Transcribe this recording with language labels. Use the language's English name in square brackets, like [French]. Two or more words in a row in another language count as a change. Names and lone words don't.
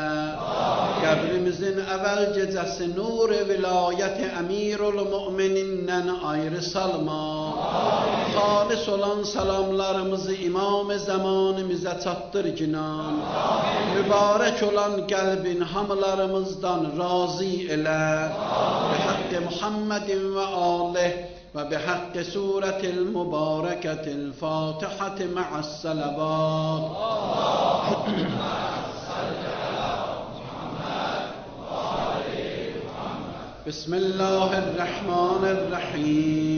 [Azerbaijani] Qəbrimizin əvvəl gecəsi nur vilayət əmirul müminindən ayrı salma. Xalis olan salamlarımızı imam zamanımıza çatdır cinan. Mübarək olan qəlbin hamılarımızdan razı elə. [Arabic] بحق محمد وآله وبحق سورة المباركة الفاتحة مع الصلوات. بسم الله الرحمن الرحيم.